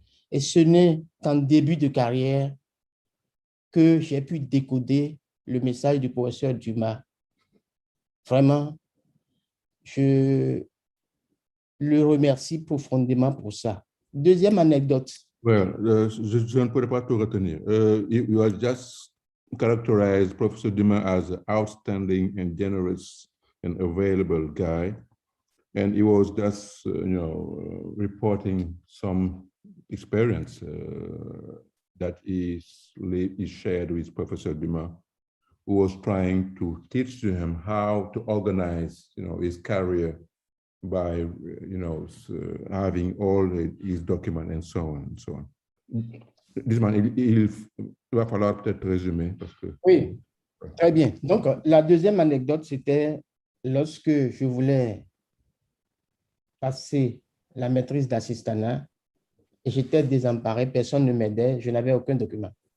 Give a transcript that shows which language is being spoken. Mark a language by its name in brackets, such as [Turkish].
[French] Et ce n'est qu'en début de carrière que j'ai pu décoder le message du professeur Dumas. Vraiment, je le remercie profondément pour ça. Deuxième anecdote. Well, je ne pourrais pas tout retenir. [English] You are just characterized Professor Dumas as an outstanding and generous and available guy. And he was just, reporting some experience that he shared with Professor Dumas, who was trying to teach to him how to organize, his career by, having all his documents and so on and so on. [French] Il va falloir peut-être résumer parce que... Oui, très bien. Donc, la deuxième anecdote, c'était lorsque je voulais passer la maîtrise d'assistanat et j'étais désemparé, personne ne m'aidait, je n'avais aucun document.